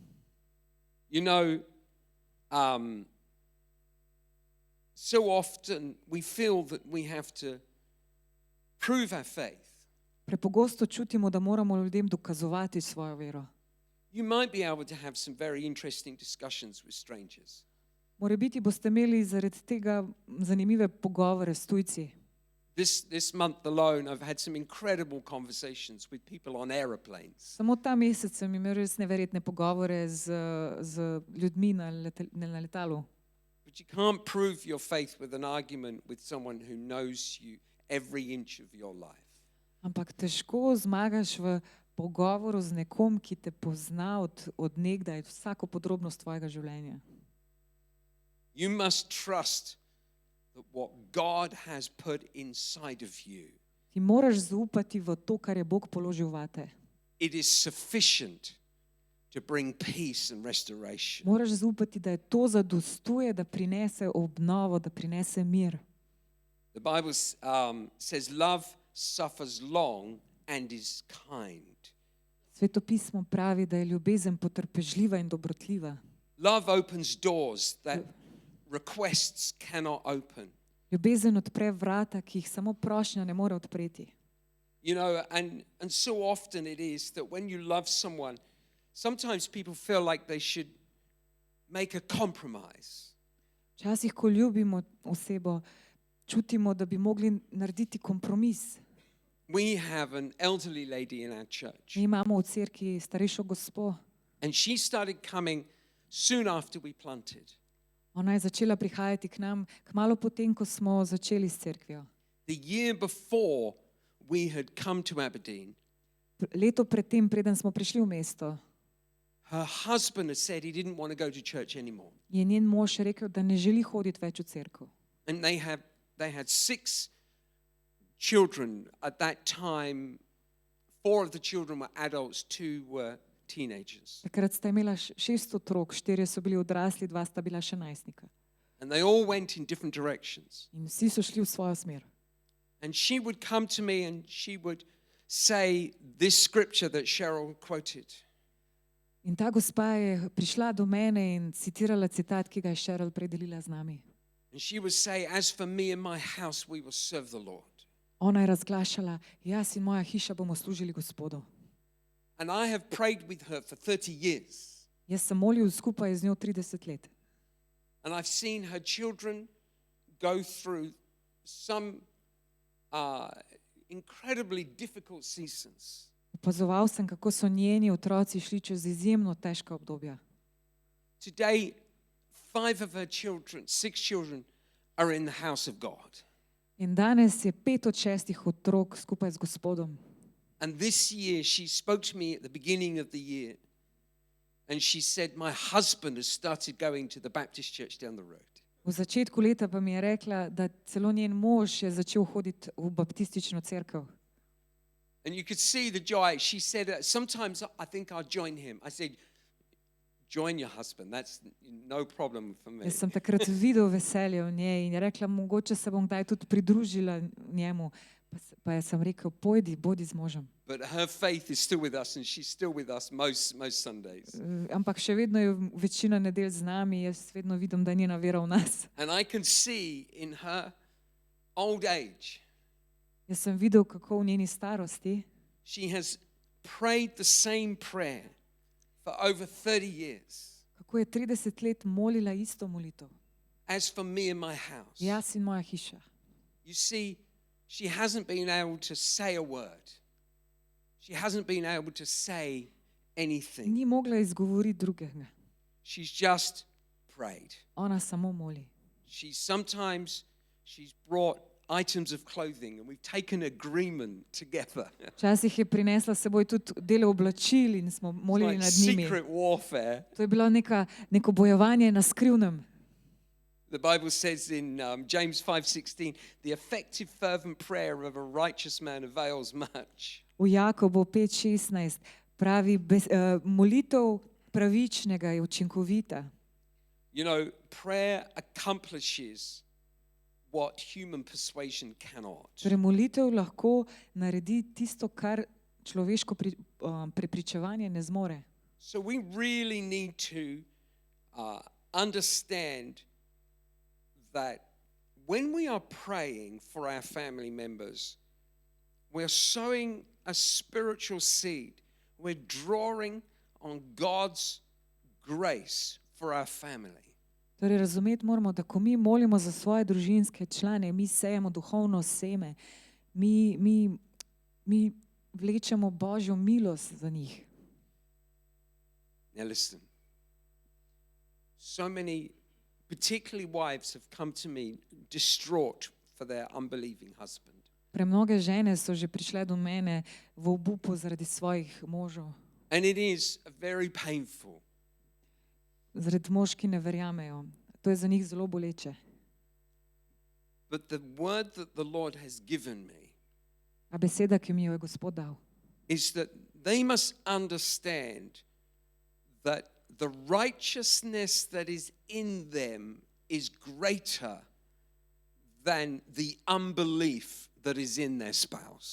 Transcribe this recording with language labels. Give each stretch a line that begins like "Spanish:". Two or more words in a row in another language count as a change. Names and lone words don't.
English: So often we feel that we have to prove our faith.
Slovenian: Prepogosto čutimo, da moramo ljudem dokazovati svojo vero.
English: You might be able to have some very interesting discussions with strangers.
Slovenian: Morebiti boste imeli zaradi tega zanimive pogovore s tujci.
English: This month alone, I've had some incredible conversations with people on aeroplanes.
Slovenian: Samo ta mesec sem imel res neverjetne pogovore z ljudmi na letalu.
English: But you can't prove your faith with an argument with someone who knows you every inch of your life.
Slovenian: Ampak težko zmagaš v pogovoru z nekom, ki te pozna od nekdaj, vsako podrobnost tvojega življenja.
English: You must trust that what God has put inside of you,
Slovenian: Ti moraš zaupati v to, kar je Bog položil vate.
English: it is sufficient to bring peace and restoration.
Slovenian: Moraš zaupati, da je to zadostuje, da prinese obnovo, da prinese mir.
English: The Bible says love suffers long and is kind.
Slovenian: Sveto pismo pravi, da je ljubezen potrpežljiva in dobrotljiva.
English: Love opens doors that requests cannot open.
Slovenian: Ljubezen odpre vrata, ki jih samo prošnja ne more odpreti.
English: And so often it is that when you love someone, sometimes people feel like they should make a compromise.
Slovenian: Včasih, ko ljubimo osebo, čutimo, da bi mogli narediti kompromis.
English: We have an elderly lady in our church,
Slovenian: Mi imamo v cerkvi starejšo gospo
English: and she started coming soon after we planted.
Slovenian: Ona je začela prihajati k nam kmalu potem, ko smo začeli s cerkvijo.
English: The year before we had come to Aberdeen,
Slovenian: Leto predtem, preden smo prišli v mesto,
English: her husband had said he didn't want to go to church anymore.
Slovenian: je njen mož rekel, da ne želi hoditi več v cerkev.
English: And they had 6 children at that time. 4 of the children were adults, 2 were teenagers.
Slovenian: Takrat sta imela 6 otrok, 4 so bili odrasli, 2 sta bila še najstnika.
English: And they all went in different directions.
Slovenian: In vsi so šli v svojo smer.
English: And she would come to me and she would say this scripture that Cheryl quoted.
Slovenian: In ta gospa je prišla do mene in citirala citat, ki ga je Cheryl predelila z nami.
English: And she would say, as for me and my house, we will serve the Lord.
Slovenian: Ona je razglašala, jaz in moja hiša bomo služili Gospodu.
English: And I have prayed with her for 30 years.
Slovenian: Jaz sem molil skupaj z njo 30 let.
English: And I've seen her children go through some incredibly difficult seasons.
Slovenian: Opazoval sem, kako so njeni otroci šli čez izjemno težka obdobja.
English: Today, 5 of her children, 6 children, are in the house of God.
Slovenian: In danes je 5 od 6 otrok skupaj z Gospodom.
English: And this year, she spoke to me at the beginning of the year. And she said, my husband has started going to the Baptist church down the road.
Slovenian: V začetku leta pa mi je rekla, da celo njen mož je začel hoditi v baptistično cerkev.
English: And you could see the joy. She said, sometimes I think I'll join him. I said, join your husband. That's no problem for me.
Slovenian: Jaz sem takrat videl veselje v njej in je rekla, mogoče se bom kdaj tudi pridružila njemu. Pa jaz sem rekel, pojdi, bodi z možem.
English: But her faith is still with us and she's still with us most Sundays.
Slovenian: Ampak še vedno je večina nedelj z nami, jaz vedno vidim, da je njena vera v nas.
English: And I can see in her old age,
Slovenian: Jaz sem videl, kako v njeni starosti
English: she has prayed the same prayer for over 30 years.
Slovenian: kako je 30 let molila isto molitev.
English: As for me and my house.
Slovenian: Jaz in moja hiša.
English: You see, she hasn't been able to say a word. She hasn't been able to say anything.
Slovenian: Ni mogla izgovoriti drugega.
English: She's just prayed.
Slovenian: Ona samo moli.
English: She's brought items of clothing and we've taken agreement together.
Slovenian: Včasih je prinesla s seboj tudi dele oblačil in smo
English: It's
Slovenian: molili
English: like
Slovenian: nad njimi.
English: secret warfare.
Slovenian: To je bilo neko bojevanje na skrivnem.
English: The Bible says in James 5:16, the effective fervent prayer of a righteous man avails much.
Slovenian: V Jakobu 5:16 pravi, molitev pravičnega je učinkovita.
English: You know, prayer accomplishes what human persuasion cannot.
Slovenian: Torej, molitev lahko naredi tisto, kar človeško prepričevanje ne zmore.
English: So we really need to understand that when we are praying for our family members, we're sowing a spiritual seed. We're drawing on God's grace for our family.
Slovenian: Torej, razumeti moramo, da ko mi molimo za svoje družinske člane, mi sejemo duhovno seme, mi vlečemo Božjo milost za njih.
English: Now listen, so many, particularly wives, have come to me distraught for their unbelieving husband.
Slovenian: Premnoge žene so že prišle do mene v obupu zaradi svojih možov,
English: And it is very painful.
Slovenian: zaradi mož, ki ne verjamejo. To je za njih zelo boleče.
English: But the word that the Lord has given me
Slovenian: A beseda, ki mi jo je Gospod dal,
English: is that they must understand that the righteousness that is in them is greater than the unbelief that is in their spouse.